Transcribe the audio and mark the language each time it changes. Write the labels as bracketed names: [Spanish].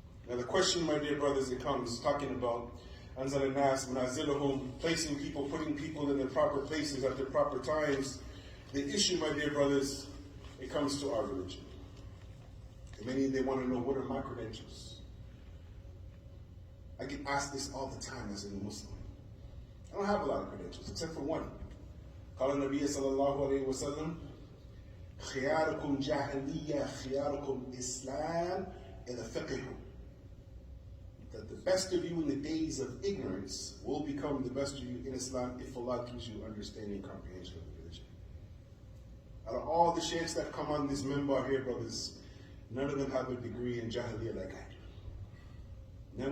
[English] Now the question, my dear brothers, it comes talking about [Arabic] Anzal al-Nas, Manazilahum, [English] placing people, putting people in their proper places at their proper times. The issue, my dear brothers, it comes to our religion. And many, they want to know, what are my credentials? I get asked this all the time as a Muslim. I don't have a lot of credentials, except for one. [Arabic] قال النبي صلى الله عليه وسلم خياركم جاهلية خياركم إسلام إذا فقهوا. [English] That the best of you in the days of ignorance will become the best of you in Islam if Allah gives you understanding and comprehension of the religion. Out of all the sheikhs that come on this minbar here, brothers, none of them have a degree in Jahiliyyah like I do.